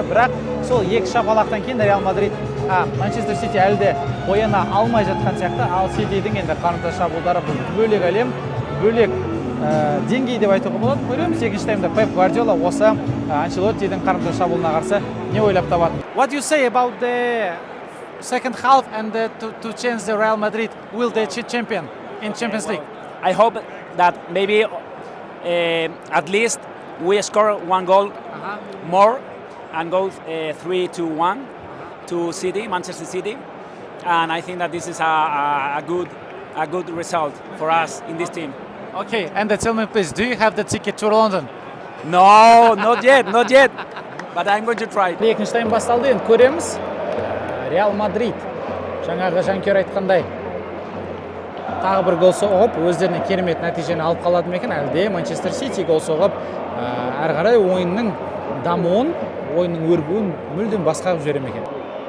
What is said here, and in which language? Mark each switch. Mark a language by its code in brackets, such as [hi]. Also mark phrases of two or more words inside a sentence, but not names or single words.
[kk] Бірақ сол 2 шапалақтан кейін Реал Мадрид, Манчестер Сити әлі де ойына алмай жатқан сияқты. Ал Ситидің енді қарымта шабуылдары бұл бөлек әлем, бөлек деңгей деп айтуға болады. Көреміз, екінші таймда Пеп Гвардиола осы Анчелоттидің қарымта шабуылына қарсы не ойлап табады. [en] What do you say about the second half and to change the Real Madrid will the champion in Champions League? I hope that maybe at least we score 1 goal more and go 3-1 to City, Manchester City, and I think that this is a good result for us in this team. Okay, and tell me please, do you have the ticket to London? No, not yet, but I'm going to try. [kk] Екінші тайм басталды, енді көреміз. Реал Мадрид жаңағы жанкүйер айтқандай тағы бір гол соғып, өздеріне керемет нәтижені алып қалады ма екен, әлде Манчестер Сити гол соғып, әрі қарай ойынның дамуын, ойынның өрбуін мүлдем басқарып жібере ме екен.